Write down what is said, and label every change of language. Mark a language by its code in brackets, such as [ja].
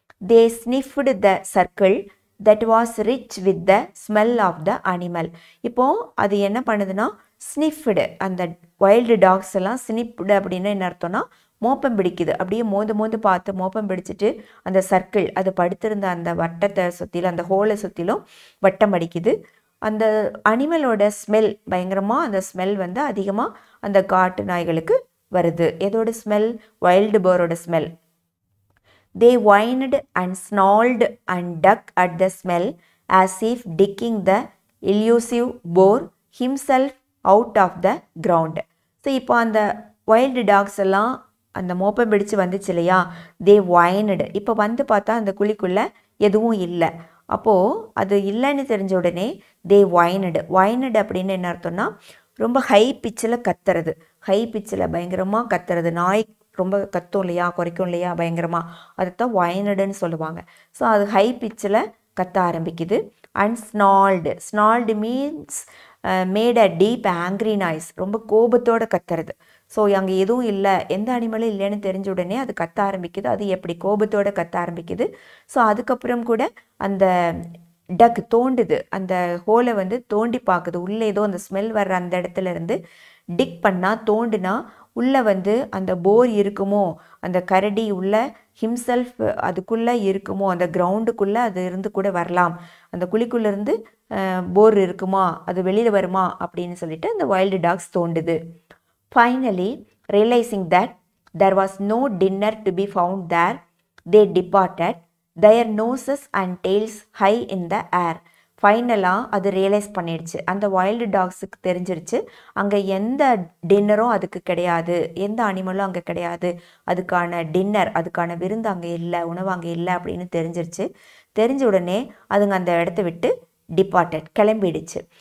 [en] They sniffed the circle that was rich with the smell of the animal. [ta] இப்போ அது என்ன பண்ணுதுன்னா ஸ்னிஃப்டு, அந்த வைல்டு டாக்ஸ் எல்லாம் ஸ்னிஃப்டு அப்படின்னா என்ன அர்த்தம்னா மோப்பம் பிடிக்குது. அப்படியே மோந்து பார்த்து மோப்பம் பிடிச்சிட்டு அந்த சர்க்கிள், அது படுத்திருந்த அந்த வட்டத்தை சுற்றிலும், அந்த ஹோலை சுற்றிலும் வட்டம் அடிக்குது. அந்த அனிமலோட ஸ்மெல் பயங்கரமாக, அந்த ஸ்மெல் அதிகமாக அந்த காட்டு நாய்களுக்கு வருது. எதோட smell? Wild போரோட smell. [en] They whined and snarled and dug at the smell as if digging the elusive boar himself out of the ground. [ta] So இப்போ அந்த வைல்டு டாக்ஸ் எல்லாம் அந்த மோப்பம் பிடிச்சு வந்துச்சு இல்லையா, [en] They whined. [ta] இப்போ பார்த்தா அந்த குழிக்குள்ளே எதுவும் இல்லை. அப்போது அது இல்லைன்னு தெரிஞ்ச உடனே [en] They whined. [ta] வைனடு அப்படின்னு என்ன அர்த்தம்னா ரொம்ப ஹை பிச்சில் கத்துறது, ஹை பிச்சில் பயங்கரமாக கத்துறது. நாய் ரொம்ப கத்தும் இல்லையா, குறைக்கும் இல்லையா பயங்கரமாக, அதுதான் வைனடுன்னு சொல்லுவாங்க. ஸோ அது ஹை பிச்சில் கத்த ஆரம்பிக்குது. And ஸ்னால்டு, ஸ்னால்டு means [en] made a deep angry noise, [ta] ரொம்ப கோபத்தோடு கத்துறது. ஸோ அங்கே எதுவும் இல்லை, எந்த அனிமலும் இல்லைன்னு தெரிஞ்ச உடனே அது கத்த ஆரம்பிக்குது. அது எப்படி கோபத்தோடு கத்த ஆரம்பிக்குது. ஸோ அதுக்கப்புறம் கூட அந்த டக் தோண்டுது, அந்த ஹோலை தோண்டி பார்க்குது. உள்ளே ஏதோ அந்த ஸ்மெல் வர்ற அந்த இடத்துல இருந்து டிக் பண்ணால், தோண்டுனா உள்ளே அந்த போர் இருக்குமோ, அந்த கரடி உள்ள ஹிம்செல்ஃப் அதுக்குள்ளே இருக்குமோ, அந்த கிரவுண்டுக்குள்ளே அது இருந்து கூட வரலாம், அந்த குழிக்குள்ளேருந்து போர் இருக்குமா, அது வெளியில் வருமா அப்படின்னு சொல்லிட்டு அந்த wild tax தோண்டுது. [en] Finally realising that there was no dinner to be found there, they departed, their noses and tails high in the air. [ta] ஃபைனலாக அது ரியலைஸ் பண்ணிடுச்சு, அந்த வைல்டு டாக்ஸுக்கு தெரிஞ்சிருச்சு அங்கே எந்த டின்னரும் அதுக்கு கிடையாது, எந்த அனிமலும் அங்கே கிடையாது, அதுக்கான டின்னர், அதுக்கான விருந்து அங்கே இல்லை, உணவு அங்கே இல்லை அப்படின்னு தெரிஞ்சிருச்சு. தெரிஞ்ச உடனே அதுங்க அந்த இடத்த விட்டு டிபார்ட்டட் கிளம்பிடுச்சு.